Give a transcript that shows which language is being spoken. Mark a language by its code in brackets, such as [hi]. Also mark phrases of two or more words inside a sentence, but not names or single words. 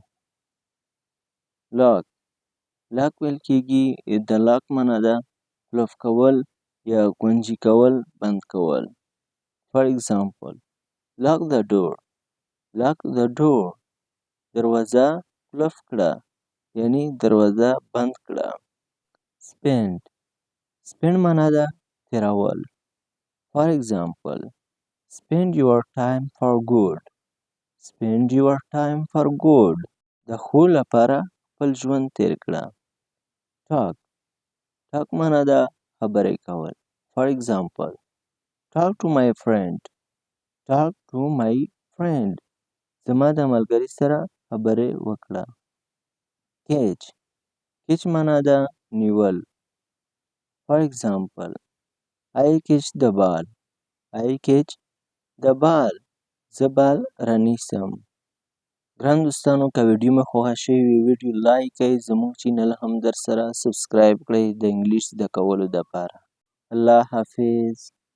[en] Lock. Lock [ps] ویل کېږي د lock معنا ده قلف کول یا ګونجي کول، بند کول. [en] For example, lock the door. Lock the door. [ps] دروازه قلف کړه، یعنی دروازه بند کړه. [en] Spend. Spend [ps] معنا ده تیرول. [en] For example, spend your time for good. Spend your time for good. [ps] د ښو لپاره خپل ژوند تیر کړه. [en] Talk. Talk [ps] معنا ده خبرې کول. [en] For example, talk to my friend. Talk to my friend. [ps] زما د ملګري سره خبرې وکړه. [en] Catch. Catch [ps] معنا ده نیول. [en] For example, I catch the ball. I catch the ball. [ps] زه بال رانیسم. ګران دوستانو که ویډیو مې خوښه شوې وي ویډیو لایک کړئ، زموږ چینل هم در سره سبسکرایب کړئ د انګلیش زده کولو دپاره. الله حافظ.